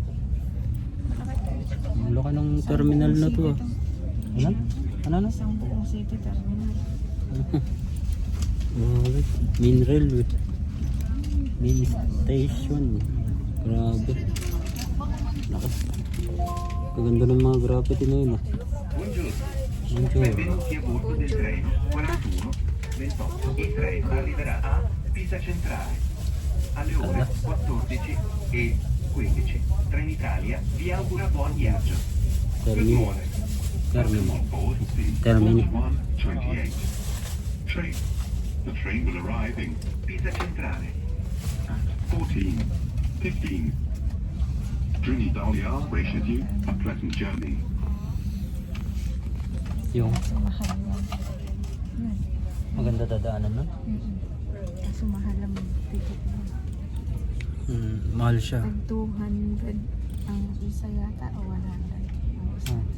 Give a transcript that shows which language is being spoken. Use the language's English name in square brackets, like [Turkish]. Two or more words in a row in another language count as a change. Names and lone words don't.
[Filipino] Ang laki ng terminal na to. Ano? Isang buong [English] city terminal. Main railway. Main station. [Filipino] Grabe. Lakas. Kaganda ng mga graffiti na yun. [Italian] Benvenuti a bordo del treno 41 28. Il treno arriverà a Pisa Centrale alle ore 14:15. Trenitalia vi augura buon viaggio. Termini. Termini. 128. [English] Train. The train will arrive in Pisa Centrale. 14:15. Trenitalia wishes you a pleasant journey. [Filipino] Yung Kaso mahal yan. maganda dadaanan nun. Kaso mahal ang ticket mo. Mahal siya. 200 ang isa yata o 100 ang isa.